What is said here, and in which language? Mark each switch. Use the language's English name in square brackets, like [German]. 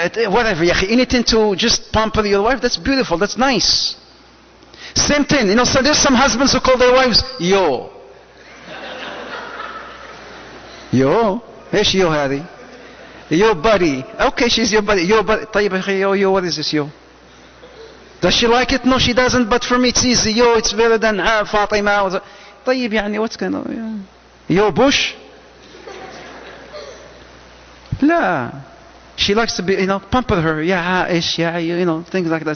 [English] Whatever, anything to just pamper your wife, that's beautiful, that's nice. Same thing, so there's some husbands who call their wives, yo. Yo? [Arabic] ايش يو هذه؟ [English] Yo buddy. Okay, she's your buddy. Yo buddy. طيب yo, what is this yo? Does she like it? No, she doesn't, but for me it's easy. Yo, it's better than Fatima. طيب what's going on? Yo Bush? [Arabic] لا. [English] She likes to be, pamper her. Yeah, Aish, things like that.